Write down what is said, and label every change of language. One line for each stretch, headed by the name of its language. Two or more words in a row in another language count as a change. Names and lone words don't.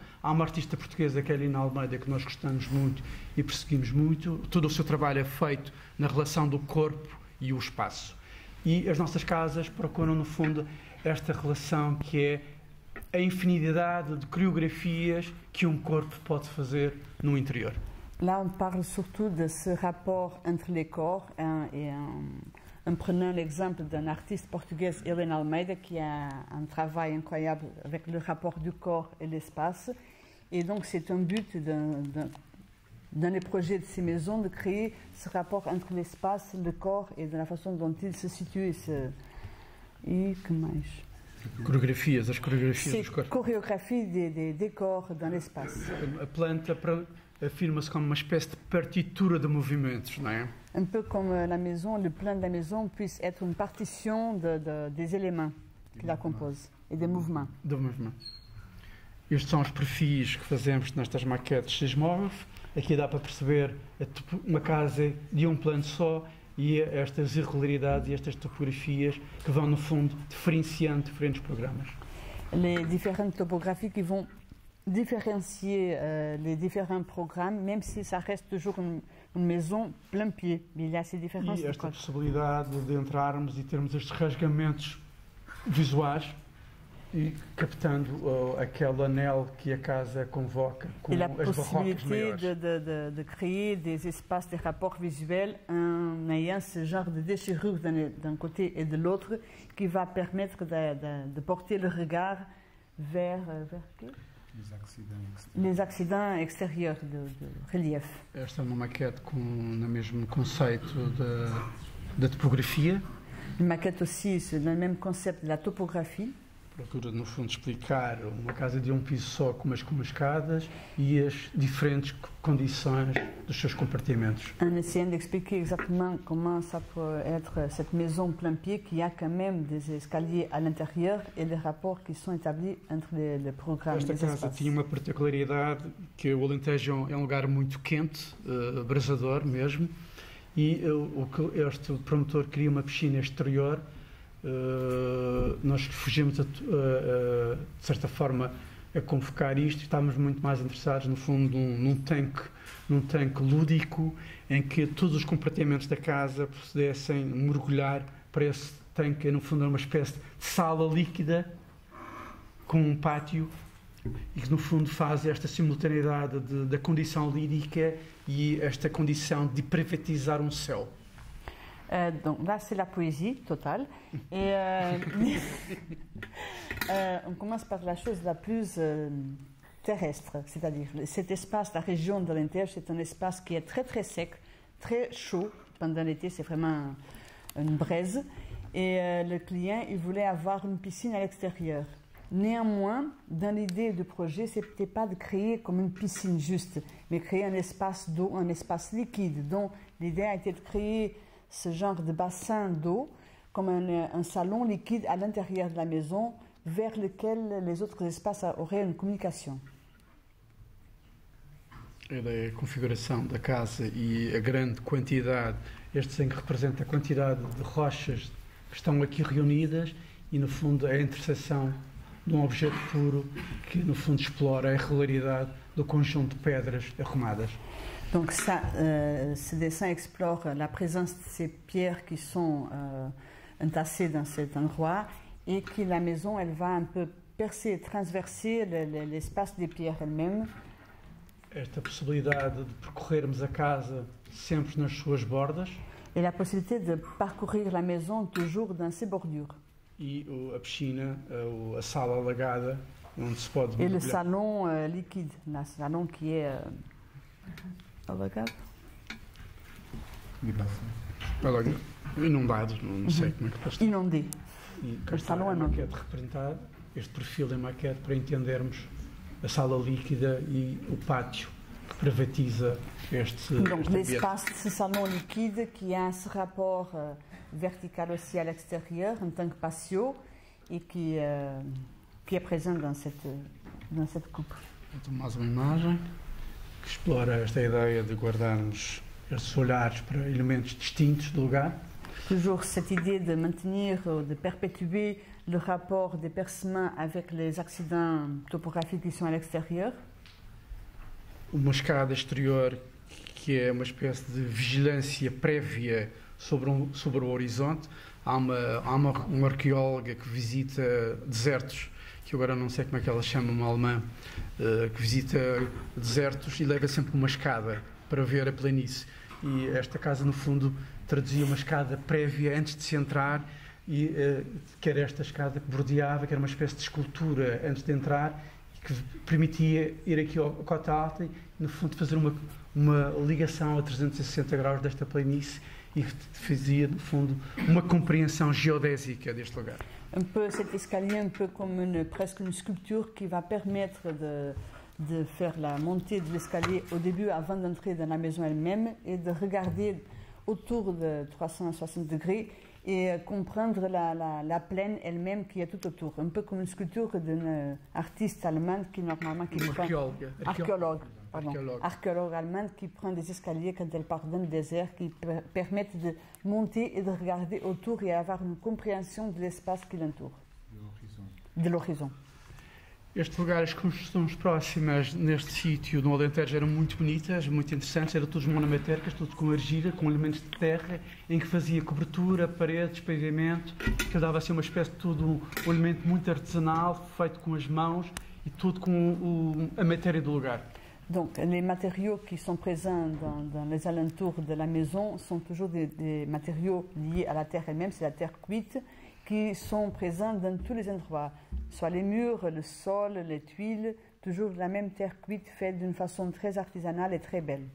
Portuguese: Há uma artista portuguesa, Kelina Almeida, que nós gostamos muito e perseguimos muito. Todo o seu trabalho é feito na relação do corpo e o espaço. E as nossas casas procuram, no fundo, esta relação que é a infinidade de coreografias que corpo pode fazer no interior.
French: Là, on parle surtout de ce rapport entre les corps et en prenant l'exemple d'un artiste portugaise, Helena Almeida, qui a un travail incroyable avec le rapport du corps et l'espace. Et donc, c'est un but dans les projets de ces maisons de créer ce rapport entre l'espace, le corps et de la façon dont il se situe.
Portuguese: E que mais? As coreografias dos corpos.
French: Chorégraphie des décors dans l'espace.
Portuguese: A planta afirma-se como uma espécie de partitura de movimentos, não é?
French: Un peu comme la maison, le plan de la maison puisse être une partition des éléments qui la composent et des mouvements.
Portuguese: Estes são os perfis que fazemos nestas maquetes sismógrafo. Aqui dá para perceber uma casa de plano só e estas irregularidades e estas topografias que vão, no fundo, diferenciando diferentes programas.
French: Les différentes topographies qui vont différencier les différents programmes, même si ça reste toujours une maison plein pied. Il y a ces différences.
Portuguese: E esta possibilidade de entrarmos e termos estes rasgamentos visuais e captando aquele anel que a casa convoca com as barrocas maiores.
French: Et la possibilité de créer des espaces de rapport visuel en ayant ce genre de déchirure d'un côté et de l'autre qui va permettre de porter le regard vers les accidents extérieurs de relief.
Portuguese: Esta é uma maquete no mesmo conceito da topografia.
French: Une maquette aussi, c'est le même concept de la topographie.
Portuguese: Procura, no fundo, explicar uma casa de piso só com umas escadas e as diferentes condições dos seus compartimentos.
French: En essayant d'expliquer exactement comment ça peut être cette maison plein pied qui a quand même des escaliers à l'intérieur et les rapports qui sont établis entre les programmes.
Portuguese: Esta casa tinha uma particularidade que o Alentejo é um lugar muito quente, abrasador mesmo, e o que este promotor queria uma piscina exterior. Nós fugimos, de certa forma, a convocar isto. Estávamos muito mais interessados, no fundo, num tanque lúdico, em que todos os compartimentos da casa pudessem mergulhar para esse tanque. No fundo, era uma espécie de sala líquida com um pátio, e que, no fundo, faz esta simultaneidade da condição lírica e esta condição de privatizar um céu.
French: Donc là, c'est la poésie totale. Et on commence par la chose la plus terrestre, c'est-à-dire cet espace, la région de l'Intègre, c'est un espace qui est très très sec, très chaud. Pendant l'été, c'est vraiment une braise. Et le client, il voulait avoir une piscine à l'extérieur. Néanmoins, dans l'idée du projet, ce n'était pas de créer comme une piscine juste, mais créer un espace d'eau, un espace liquide. Donc l'idée a été de créer ce genre de bassin d'eau comme un salon liquide à l'intérieur de la maison vers lequel les autres espaces auraient une communication.
Portuguese: A configuração da casa e a grande quantidade, este desenho representa a quantidade de rochas que estão aqui reunidas e, no fundo, a interseção de um objeto puro que, no fundo, explora a irregularidade do conjunto de pedras arrumadas.
French: Donc ça, ce dessin explore la présence de ces pierres qui sont entassées dans cet endroit et que la maison, elle va un peu percer, transverser l'espace des pierres elles-mêmes.
Portuguese: Esta possibilidade de percorrermos a casa sempre nas suas bordas.
French: Et la possibilité de parcourir la maison toujours dans ses bordures.
Portuguese: E a piscina, a sala alagada, onde se pode mergulhar.
French: Et le salon liquide, le salon qui est alagado.
Portuguese: Inundado, não sei como é que posso dizer.
French: Inondé.
Portuguese: O salão é maquete representar este perfil em maquete para entendermos a sala líquida e o pátio que privatiza este.
French: Donc l'espace de ce salon liquide qui a ce rapport vertical aussi à l'extérieur en tant que patio et qui est présent dans cette coupe.
Portuguese: Então, mais uma imagem que explora esta ideia de guardarmos estes olhares para elementos distintos do lugar.
French: Toujours cette idée de maintenir, de perpétuer le rapport des percements avec les accidents topographiques qui sont à l'extérieur.
Portuguese: Uma escada exterior que é uma espécie de vigilância prévia sobre o horizonte. Há uma arqueóloga que visita desertos, que agora não sei como é que ela chama, uma alemã, que visita desertos e leva sempre uma escada para ver a planície. E esta casa, no fundo, traduzia uma escada prévia antes de se entrar, e que era esta escada que bordeava, que era uma espécie de escultura antes de entrar, e que permitia ir aqui ao cota alta e, no fundo, fazer uma ligação a 360 graus desta planície, e que fazia, no fundo, uma compreensão geodésica deste lugar.
French: Un peu cet escalier, un peu comme presque une sculpture qui va permettre de faire la montée de l'escalier au début avant d'entrer dans la maison elle-même et de regarder autour de 360 degrés et comprendre la plaine elle-même qui est tout autour. Un peu comme une sculpture d'une artiste allemande qui normalement... Archéologue allemande qui prend des escaliers quand elle part dans le désert qui permettent de monter et de regarder autour et avoir une compréhension de l'espace qui l'entoure. De l'horizon.
Portuguese: Este lugar, as construções próximas neste sítio no Alentejo eram muito bonitas, muito interessantes, eram todas monomatéricas, tudo com argila, com elementos de terra, em que fazia cobertura, paredes, pavimento, que dava assim uma espécie de tudo, um elemento muito artesanal, feito com as mãos e tudo com a matéria do lugar.
French: Donc les matériaux qui sont présents dans les alentours de la maison sont toujours des matériaux liés à la terre elle-même, c'est la terre cuite, qui sont présents dans tous les endroits, soit les murs, le sol, les tuiles, toujours la même terre cuite faite d'une façon très artisanale et très belle.